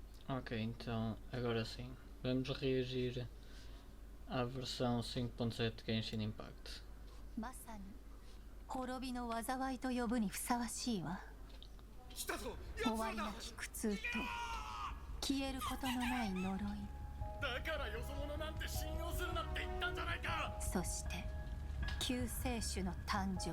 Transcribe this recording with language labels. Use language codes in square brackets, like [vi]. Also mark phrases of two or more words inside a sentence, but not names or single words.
[pt] Ok, então agora sim. Vamos reagir à versão 5.7 de Genshin Impact. [ja] まさに滅びの災いと呼ぶにふさわしいわ。終わりなき苦痛と消えることのない呪い。だからよそ者なんて信用するなって言ったんじゃないか。そして救世主の誕生。